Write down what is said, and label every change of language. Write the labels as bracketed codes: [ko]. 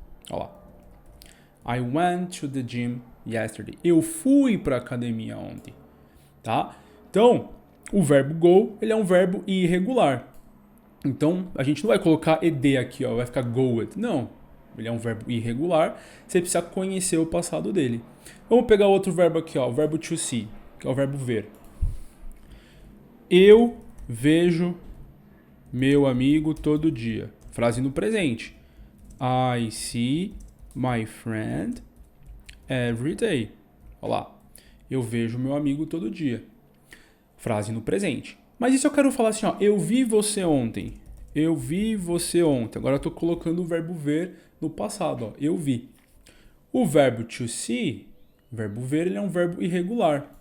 [pt] Olha lá. [en] I went to the gym yesterday. [pt] Eu fui para a academia ontem. Tá? Então, o verbo go, ele é um verbo irregular. Então, a gente não vai colocar ed aqui, ó, vai ficar goed. Não, ele é um verbo irregular. Você precisa conhecer o passado dele. Vamos pegar outro verbo aqui, ó, o verbo to see, que é o verbo ver. Eu vejo meu amigo todo dia. Frase no presente. [en] I see my friend every day. [pt] Olha lá. Eu vejo meu amigo todo dia. Frase no presente. Mas e se eu quero falar assim, ó, eu vi você ontem. Eu vi você ontem. Agora eu estou colocando o verbo ver no passado, ó. Eu vi. O verbo to see, o verbo ver, ele é um verbo irregular.